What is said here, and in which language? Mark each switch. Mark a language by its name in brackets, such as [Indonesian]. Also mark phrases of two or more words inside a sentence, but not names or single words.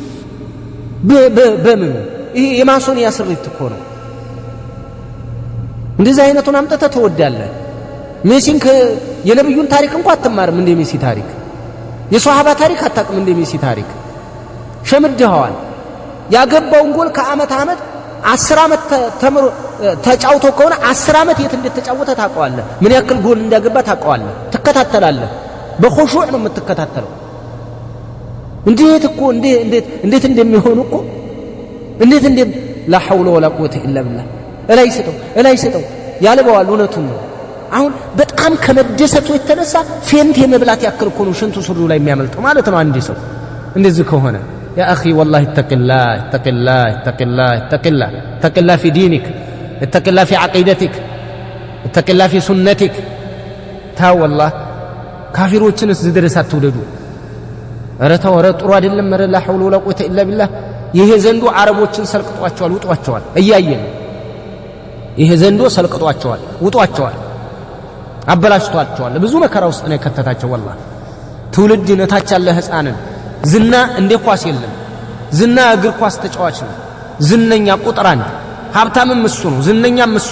[Amharic] በምን ይሄ የማሶኒያ ስሪት እኮ ነው እንደዚህ አይነቱን አምጥተህ ተወዳለህ ሜሲን የነብዩን ታሪክ እንኳን አትማርም እንደ ሜሲ ታሪክ የሷሃባ ታሪክ አታውቅም እንደ ሜሲ ታሪክ ሸምድኸዋል ያገባውን ጎል ከአመት 10 አመት ተምሮ ተጫውቶ ከሆነ 10 አመት የት እንደተጫወተ ታውቀዋለህ ምን ያክል ጎል እንዳገባ ታውቀዋለህ ትከታተላለህ በኹሹዕ ነው የምትከታተለው እንዴት እንደሚሆኑ እኮ እንዴት [Arabic] لا حول ولا قوه الا بالله [Amharic] እላይ ሰጠው ያልበዋል እውነቱን ነው አሁን በጣም ከመደሰቱ የተነሳ ፌንት የመብላት ያክል እኮ ነው ሽንቱ ሱሪው ላይ የሚያመልጠው ማለት ነው አንድ ሰው እንደዚህ ከሆነ [Arabic] يا اخي والله اتق الله في دينك اتق الله في عقيدتك اتق الله في سنتك والله [Amharic] ካፊሮችንስ ዝድረስ አትውደዱ ረተው ጥሩ አይደለም [Arabic] لا حول ولا قوه الا بالله [Amharic] ይሄ ዘንዶ አረቦችን ሰልቅጧቸዋል ውጧቸዋል እያየን ይሄ ዘንዶ ሰልቅጧቸዋል ውጧቸዋል አበላሽቷቸዋል ብዙ መከራ ውስጥ ነው ከተታቸው والله ትውልድ ነታች ያለ ህፃንን ዝና እንደ ኳስ የለም ዝና እግር ኳስ ተጫዋች ነው ዝነኛ ቁጥር አንድ ሀብታምም እሱ ነው ዝነኛም እሱ